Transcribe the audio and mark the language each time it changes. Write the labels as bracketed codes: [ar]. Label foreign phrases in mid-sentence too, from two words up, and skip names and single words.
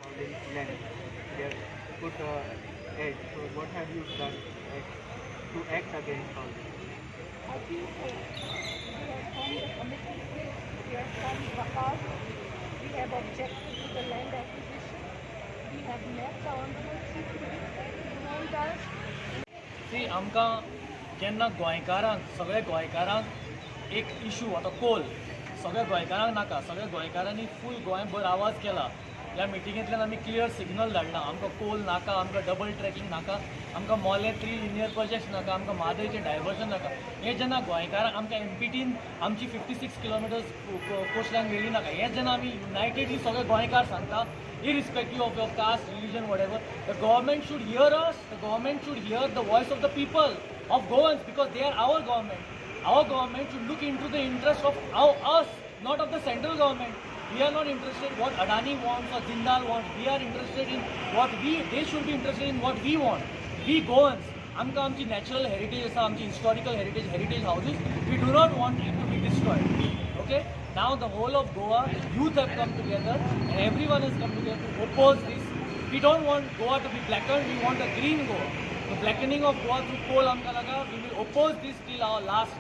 [en] What have you done to act against all this? I think we have formed a committee, we have formed Waqaf, we have objected to the land acquisition, we have met the Honorable Chief Minister, he told us. See, [kok] आमकां केन्ना गोंयकारांक सगळे गोंयकारांक एक इशू आतां कोल सगळ्या गोंयकारांक नाका सगळ्या गोंयकारांनी फूल गोंयभर आवाज केला ह्या मिटिंगेंतल्यान आमी क्लियर सिग्नल धाडला आमकां कोल नाका आमकां [en] double tracking [kok] नाका आमकां मोले 3 [en] linear projects [kok] नाका आमकां म्हादयचें डायवर्जन नाका हें जेन्ना गोंयकारांक आमकां एमपीटीन आमची 56 [en] kilometers coastline [kok] मेळ्ळी नाका हें जेन्ना आमी युनायटेडली सगळे गोंयकार सांगता [en] irrespective of your caste, religion, whatever, the government should hear us, the government should hear the voice of the people, of Goans, because they are our government. [kok] Our government should look into the interest of us, not of the central government. We are not interested in what Adani wants or Jindal wants. We are interested in what they should be interested in what we want. We Goans, आमकां आमची [en] natural heritage [kok] आसा, आमची [en] historical heritage houses, we do not want it to be destroyed. Okay? Now the whole of Goa, youth have come together and everyone has come together to oppose this. We don't want Goa to be blackened, we want a green Goa. The blackening of Goa through coal [kok] आमकां लागा, [en] we will oppose this till our last.